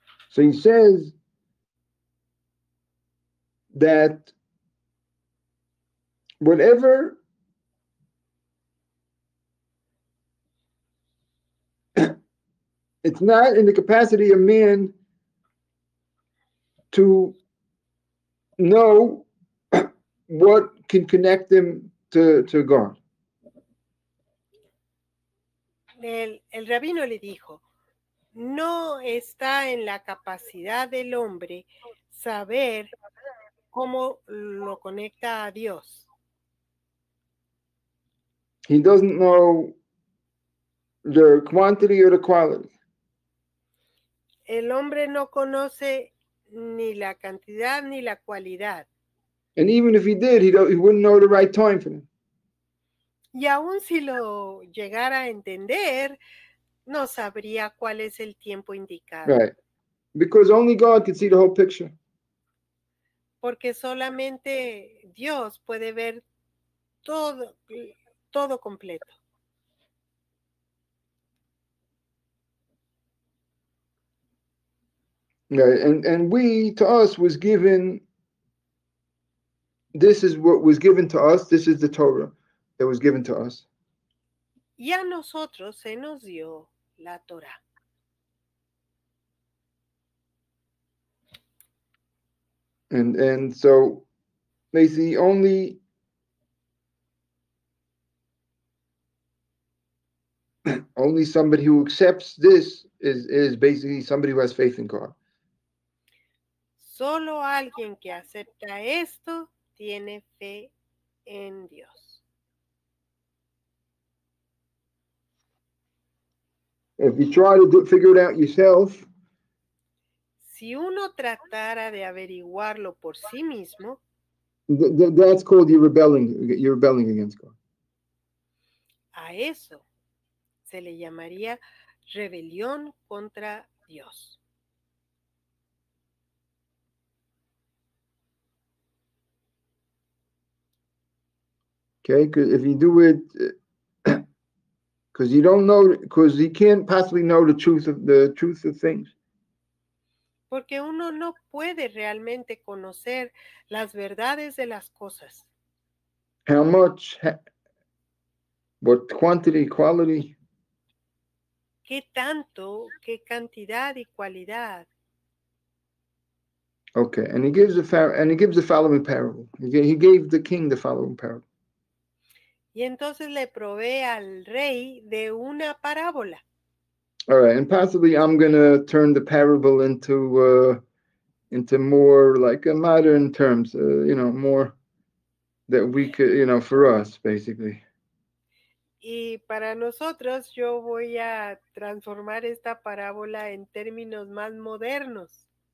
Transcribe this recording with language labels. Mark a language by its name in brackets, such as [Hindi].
[English] So he says that whatever it's not in the capacity of man to know what can connect them to God. [Spanish] El rabino le dijo, no está en la capacidad del hombre saber cómo lo conecta a Dios. [English] He doesn't know the quantity or the quality. [Spanish] El hombre no conoce ni la cantidad ni la cualidad. [English] And even if he did, he wouldn't know the right time for them. [Spanish] Y aun si lo llegara a entender, no sabría cuál es el tiempo indicado. [English] Right. Because only God can see the whole picture. [Spanish] Porque solamente Dios puede ver todo completo. [English] Right. And we, to us, was given, this is what was given to us. This is the Torah that was given to us. [Spanish] Y a nosotros se nos dio la Torah. [English] And so basically only somebody who accepts this is basically somebody who has faith in God. [Spanish] Solo alguien que acepta esto tiene fe en Dios. [English] If you try to figure it out yourself, [Spanish] si uno tratara de averiguarlo por sí mismo, [English] that's called you're rebelling against God. [Spanish] A eso se le llamaría rebelión contra Dios. [English] Okay, because if you do it, because you don't know, because you can't possibly know the truth of things. [Spanish] Porque uno no puede realmente conocer las verdades de las cosas. [English] How much, what quantity, quality. [Spanish] ¿Qué tanto, qué cantidad y cualidad? [English] Okay, and he gives the following parable. He gave the king the following parable. [Spanish] Y entonces le provee al rey de una parábola. [English] All right, and possibly I'm gonna turn the parable into more like a modern terms, more that we could, for us basically. [Spanish] Y para nosotros yo voy a transformar esta parábola en términos más modernos.